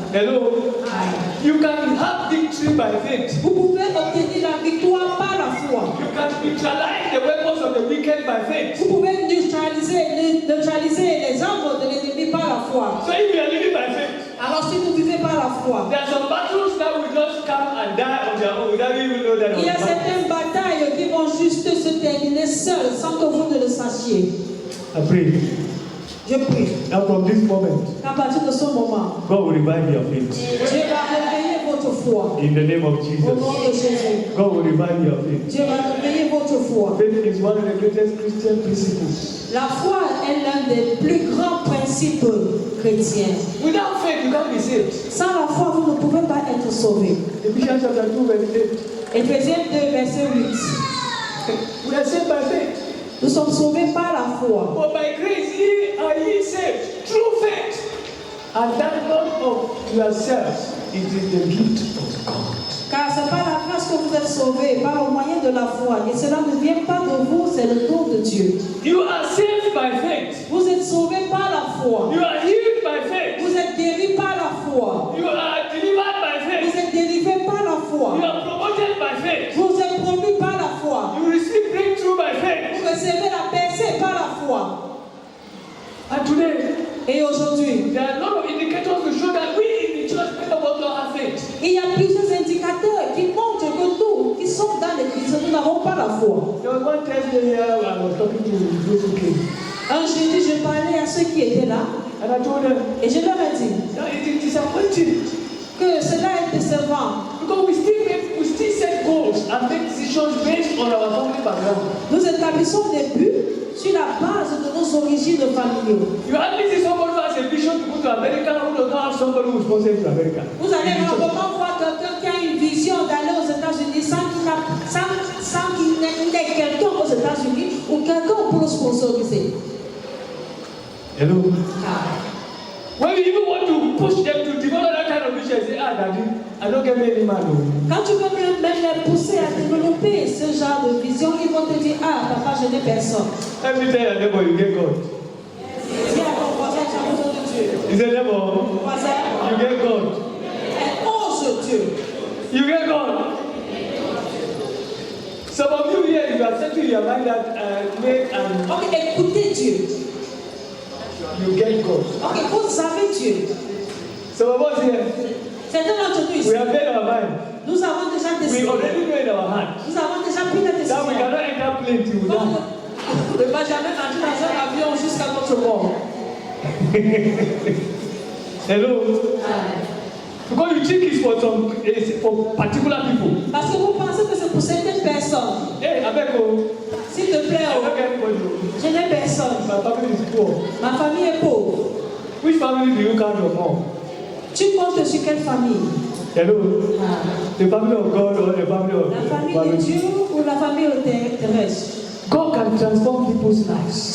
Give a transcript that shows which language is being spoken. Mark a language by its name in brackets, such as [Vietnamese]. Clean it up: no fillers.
[English] Hello? You can have victory by faith. [French] Vous pouvez obtenir la victoire par la foi. [English] You can neutralize the weapons of the wicked by faith. [French] Vous pouvez neutraliser les armes de l'ennemi par la foi. [English] So if you are living by faith, [French] Alors si vous vivez par la foi, [English] there are some battles that will just come and die on their own without you even know that. [French] il y a certaines batailles qui vont juste se terminer seules sans que vous ne le sachiez. [English] I pray. [French] Je prie. [English] Now from this moment, [French] À partir de ce moment, [English] God will revive your faith. [French] Dieu va réveiller votre foi. [English] In the name of [French] Au [English] Jesus. [French] nom de Jésus. [English] God will revive your faith. [French] Dieu va réveiller votre foi. [English] Faith is one of the greatest Christian principles. [French] La foi est l'un des plus grands principes chrétiens. [English] Without faith, you can't be saved. [French] Sans la foi, vous ne pouvez pas être sauvé. [English] Ephesians chapter 2, verse 8. [French] Éphésiens 2, verset 8. [English] We are saved by faith. [French] Nous sommes sauvés par la foi. [English] For by grace ye are ye saved through faith. And that not of yourselves, it is the gift of God. [French] Car c'est par la grâce que vous êtes sauvés, par le moyen de la foi. Et cela ne vient pas de vous, c'est le don de Dieu. [English] You are saved by faith. [French] Vous êtes sauvés par la foi. [English] You are healed by faith. [French] Vous êtes guéris par la foi. [English] You are delivered by [French] Vous [English] faith. [French] êtes délivrés par la foi. [English] You are promoted by faith. [French] Vous êtes promus par la foi. [English] You receive breakthrough by faith. [French] Vous recevez la percée par la foi. [English] And today, [French] Et aujourd'hui, [English] there are a lot of indicators to show that we in the church people don't have faith. [French] il y a plusieurs indicateurs qui montrent que nous, qui sommes dans l'église, nous n'avons pas la foi. [English] There was one Thursday here I was talking to those who came. [French] Un jeudi, je parlais à ceux qui étaient là [English] And I told them [French] et je leur ai dit [English] that it is disappointing [French] que cela est décevant. [English] because we still set goals and make decisions based on our family background. [French] Nous établissons des buts sur la base de nos origines familiales. [English] You hardly see somebody who has a vision to go to America who does not have somebody who is sponsored to America. [French] Vous allez rarement voir quelqu'un qui a une vision d'aller aux États-Unis sans qu'il n'ait quelqu'un aux États-Unis ou quelqu'un pour le sponsoriser. [English] Hello. When you even want to push them to develop that kind of vision, say, Daddy, I don't get any man. [French] Quand tu veux même les pousser à développer ce genre de vision, ils vont te dire, papa, je n'ai personne. [English] Let me tell your neighbor, you get God. [French] Dis à ton voisin, tu as besoin de Dieu. [English] He said, neighbor, [French] Voisin, [English] you get God. [French] ose Dieu. [English] You get God. Some of you here, you are setting your mind that make and [French] Ok, écoutez Dieu. [English] you get God. [French] Ok, vous avez Dieu. [English] Some of us here, [French] Certains d'entre nous ici, [English] we have made our mind. [French] nous avons déjà [English] We [French] décidé. [English] already know in our heart [French] Nous avons déjà pris la [English] that we [French] décision. [English] cannot enter plane till we die. [French] on ne va jamais entrer dans un avion jusqu'à notre mort. [English] Hello. Because you think it's for particular people. [French] Parce que vous pensez que c'est pour certaines personnes. [English] Hey, Abeko, [French] S'il te plaît, [English] I don't get anybody. [French] je n'ai personne. [English] My family is poor. [French] Ma famille est pauvre. [English] Which family do you count your mom? [French] Tu comptes sur quelle famille? [English] Hello. The family of God or the family of [French] La famille de Dieu ou la famille terrestre? [English] God can transform people's lives